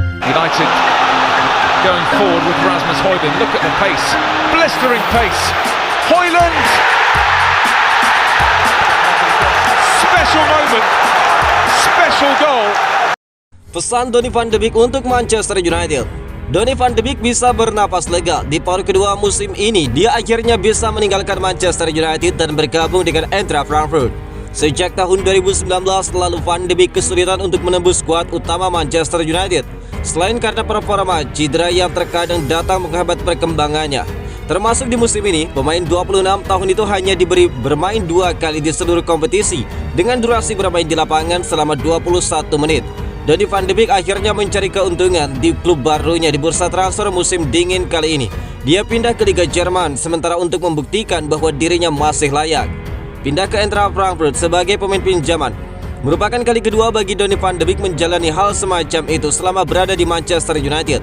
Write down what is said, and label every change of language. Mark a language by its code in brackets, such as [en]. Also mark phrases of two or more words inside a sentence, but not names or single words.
[en] United going forward with Rasmus Højlund. Look at the pace, blistering pace. Højlund! Special moment, special goal. [id] Pesan Donny van de Beek untuk Manchester United. Donny van de Beek bisa bernapas lega. Di paruh kedua musim ini, dia akhirnya bisa meninggalkan Manchester United dan bergabung dengan Eintracht Frankfurt. Sejak tahun 2019 lalu, Van de Beek kesulitan untuk menembus skuad utama Manchester United. Selain karena performa, cedera yang terkadang datang menghambat perkembangannya. Termasuk di musim ini, pemain 26 tahun itu hanya diberi bermain 2 kali di seluruh kompetisi dengan durasi bermain di lapangan selama 21 menit. Donny van de Beek akhirnya mencari keuntungan di klub barunya di bursa transfer musim dingin kali ini. Dia pindah ke Liga Jerman sementara untuk membuktikan bahwa dirinya masih layak. Pindah ke Eintracht Frankfurt sebagai pemain pinjaman merupakan kali kedua bagi Donny van de Beek menjalani hal semacam itu selama berada di Manchester United.